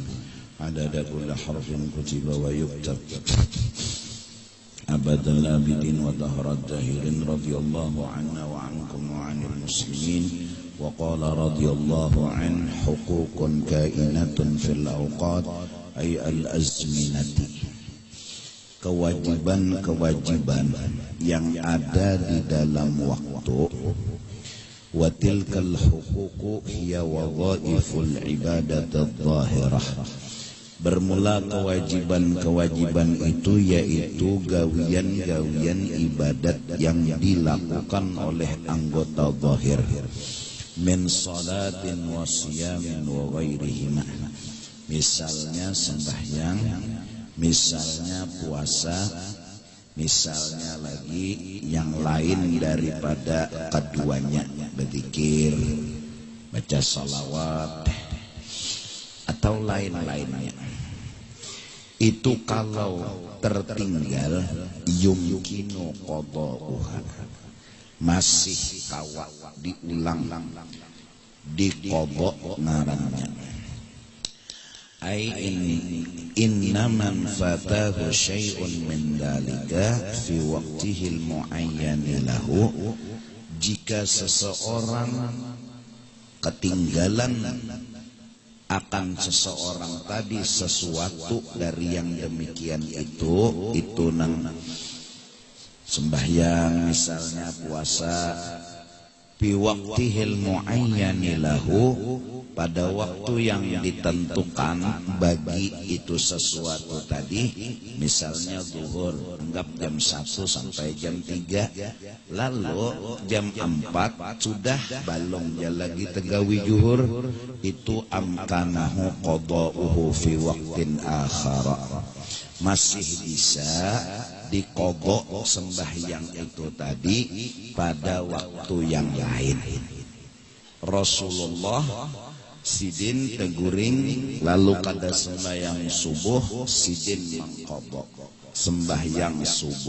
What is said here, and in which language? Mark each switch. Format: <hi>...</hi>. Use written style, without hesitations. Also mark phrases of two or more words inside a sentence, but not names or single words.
<ar>عدد كل حرف كتب ويكتب أبد الآبدين ودهر الداهرين. رضي الله عنا وعنكم وعن المسلمين. وقال رضي الله عن حقوق كائنة في الأوقات أي الأزمنة.</ar> <id>Kewajiban-kewajiban yang ada di dalam waktu.</id> <ar>وتلك الحقوق هي وظائف العبادات الظاهرة.</ar> <id>Bermula kewajiban-kewajiban itu yaitu gawian-gawian ibadat yang dilakukan oleh anggota zahir.</id> <ar>من صلاة وصيام وغيرهما.</ar> <id>Misalnya sembahyang, misalnya puasa, misalnya lagi yang lain daripada keduanya, berzikir, baca salawat, atau lain-lainnya.</id> <bjn>Itu kalau tertinggal</bjn> <ar>يمكن قضاؤها,</ar> <bjn>masih kawat diulang, diqada' ngarannya.</bjn> <ar>أي إن من فاته شيء من ذلك في وقته المعين له.</ar> <id>Jika seseorang ketinggalan akan seseorang tadi sesuatu dari yang demikian itu nang sembahyang misalnya, puasa,</id> <ar>في وقته المعين له,</ar> <id>pada waktu yang ditentukan bagi itu sesuatu tadi, misalnya zuhur, anggap jam 1 sampai jam 3, lalu jam 4 sudah balong lagi tegawi zuhur, itu</id> <ar>أمكنه قضاؤه في وقت آخر,</ar> <id>masih bisa diqada' sembahyang itu tadi pada waktu yang lain.</id> <bjn>Rasulullah sidin teguring lalu kada sembahyang subuh, sidin mangqadha sembahyang subuh.</bjn>